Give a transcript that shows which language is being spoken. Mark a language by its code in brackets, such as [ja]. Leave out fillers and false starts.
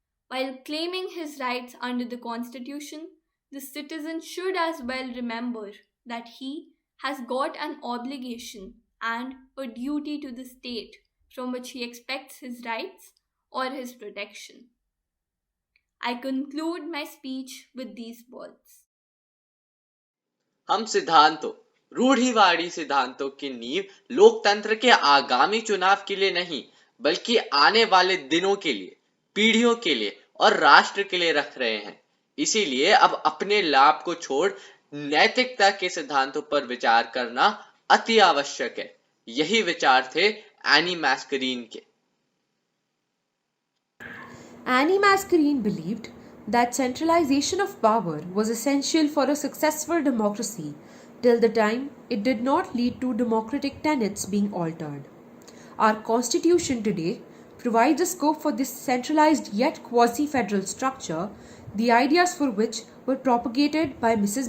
[en] While claiming his rights under the Constitution, the citizen should as well remember that he has got an obligation and a duty to the state from which he expects his rights or his protection. I conclude my speech with these words. [hi] हम सिद्धांतों, रूढ़िवादी सिद्धांतों की नींव लोकतंत्र के आगामी चुनाव के लिए नहीं, बल्कि आने वाले दिनों के लिए, पीढ़ियों के लिए और राष्ट्र के लिए रख रहे हैं। इसीलिए अब अपने लाभ को छोड़ नैतिकता के सिद्धांतों पर विचार करना अति आवश्यक है। यही विचार थे एनी मैस्करीन के। [en] Annie Mascarene believed that centralization of power was essential for a successful democracy till the time it did not lead to democratic tenets being altered. Our constitution today provides a scope for this centralized yet quasi-federal structure, the ideas for which were propagated by Mrs.